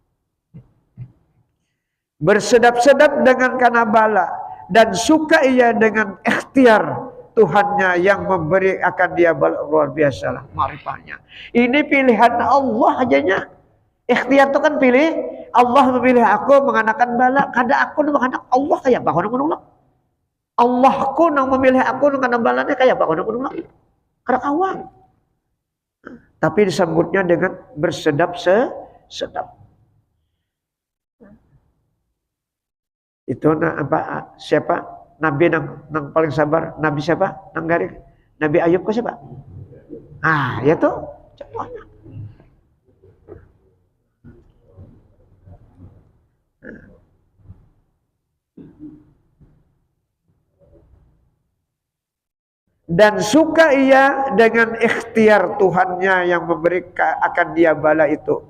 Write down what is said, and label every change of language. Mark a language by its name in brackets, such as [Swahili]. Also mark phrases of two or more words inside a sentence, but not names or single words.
[Indonesian] Bersedap-sedap dengan karena bala. Dan suka ia dengan ikhtiar Tuhannya yang memberi akan dia bala. Luar biasa lah marifahnya. Ini pilihan Allah ajanya. Ikhtiar itu kan pilih. Allah memilih aku menganakan bala. [Banjar] Kada aku menganak Allah kayak apa? Allahku nang memilih aku nang balanya kayak apa? Kada kawan. [Indonesian] Tapi disambutnya dengan bersedap-sedap. Itu apa? Siapa? [Banjar] Nabi nang paling sabar. Nabi siapa? Nang garing. Nabi Ayub ke siapa? Ah, ya tuh. Contohnya. [Indonesian] Dan suka ia dengan ikhtiar Tuhannya yang memberikan akan dia bala itu.